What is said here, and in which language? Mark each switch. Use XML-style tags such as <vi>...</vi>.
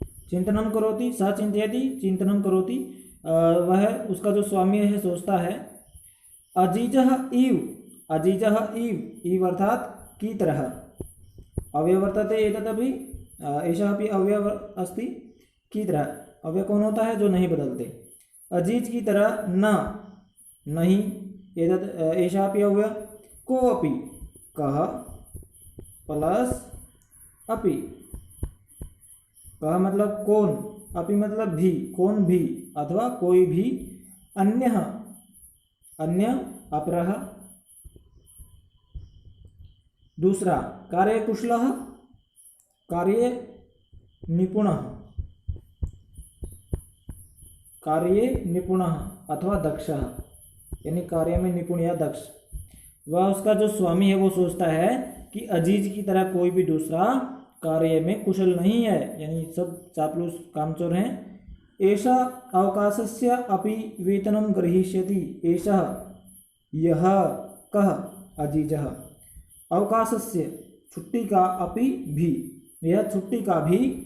<sa>चिंतनं करोति, सह चिंतयति चिंतनं करोति।</sa> <hi>वह उसका जो स्वामी है सोचता है।</hi> <sa>अजीजः इव</sa> <hi>अर्थात की तरह</hi> <sa>अव्यय वर्तते। एतदपि एषः अपि अव्यय अस्ति।</sa> <hi>की तरह अव्यय कौन होता है? जो नहीं बदलते। अजीज की तरह नहीं,</hi> <sa>एतद् एषः अपि अव्यय। कोऽपि कः प्लस अपि।</sa> <hi>कः मतलब कौन, अपि मतलब भी, कौन भी अथवा कोई भी।</hi> <sa>अन्य अपरः दूसरा। कार्यकुशलः कार्ये निपुणः अथवा दक्षः</sa> <hi>यानी कार्य में निपुण या दक्ष। वह उसका जो स्वामी है वो सोचता है कि अजीज की तरह कोई भी दूसरा कार्य में कुशल नहीं है, यानी सब चापलूस कामचोर हैं।</hi> <sa>एषा अवकाशस्य अपि वेतनं ग्रहीष्यति। एषः यह कः अजीजः।</sa> <hi>अवकाशस्य छुट्टी का अपि भी, यह छुट्टी का भी।</hi>